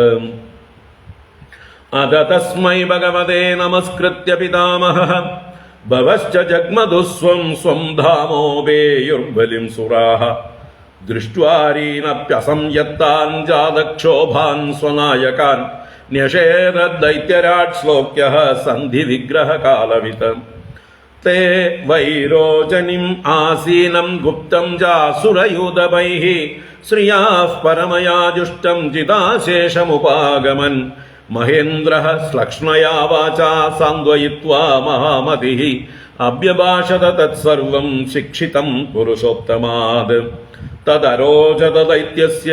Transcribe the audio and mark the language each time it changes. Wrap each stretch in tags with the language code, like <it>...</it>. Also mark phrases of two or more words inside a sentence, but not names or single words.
<sa>അദ തസ്മൈ ഭഗവതേ നമസ്കൃത്യ പിതാമഹഃ ഭവശ്ച ജഗ്മധുസ്വം സ്വം ധാമോപേയുർബലിം സുരാഃ. ദൃഷ്ട്വാരീനപ്യസംയത്താൻ ജാതക്ഷോഭാൻ സ്വനായകാൻ ന്യഷേദ ദൈത്യരാട് ശ്ലോക്യഃ സന്ധി വിഗ്രഹ കാലവിത്. ते वैरोचनीम् आसीनम् गुप्तम् चासुरयूतपैः श्रियाः परमया जुष्टम् चिदाशेषमुपागमन् महेन्द्रः श्लक्ष्णया वाचा सान्द्वयित्वा महामतिः अभ्यभाषत तत्सर्वम् शिक्षितम् पुरुषोत्तमात् तदरोचत दैत्यस्य</sa>